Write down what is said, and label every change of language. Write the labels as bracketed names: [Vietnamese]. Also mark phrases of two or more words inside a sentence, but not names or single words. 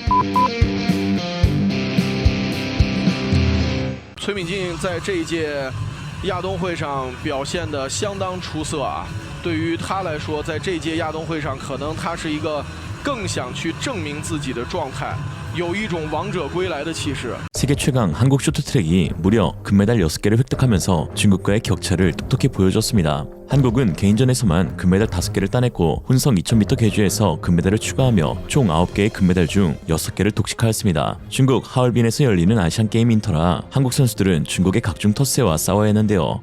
[Chinese] 崔敏静在这一届亚冬会上表现得相当出色啊！对于他来说，在这届亚冬会上，可能他是一个更想去证明自己的状态，有一种王者归来的气势。 [Korean] 세계 최강 한국 쇼트트랙이 무려 금메달 6개를 획득하면서 중국과의 격차를 똑똑히 보여줬습니다. 한국은 개인전에서만 금메달 5개를 따냈고 혼성 2000m 계주에서 금메달을 추가하며 총 9개의 금메달 중 6개를 독식하였습니다. 중국 하얼빈에서 열리는 아시안게임 인터라 한국 선수들은 중국의 각종 텃세와 싸워야 하는데요.